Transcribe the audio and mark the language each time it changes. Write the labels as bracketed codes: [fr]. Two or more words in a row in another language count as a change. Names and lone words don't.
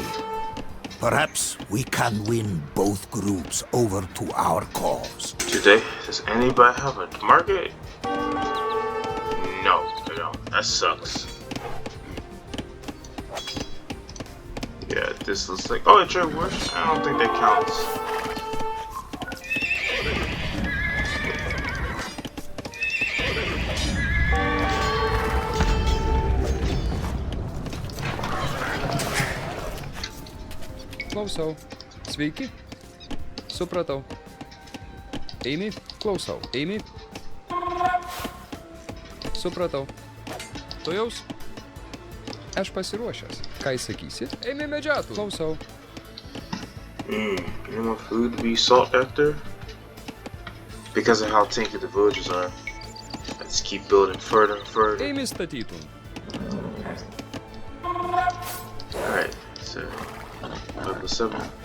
[en] Perhaps we can win both groups over to our cause. Today, does anybody have a market? No, they don't. That sucks. Yeah, this looks like. Oh, a trade worship? I don't think that counts. [lt] Klausau. Sveiki. Supratau. Eimi. Klausau. Eimi. Supratau. Tuojaus. Aš pasiruošęs. Ką sakysi? Eimi medžioti. Klausau. [en] Any more food to be sought after? Because of how tanky the villagers are, let's keep building further and further. [lt] Eimi statytum. [en] Alright, so level 7.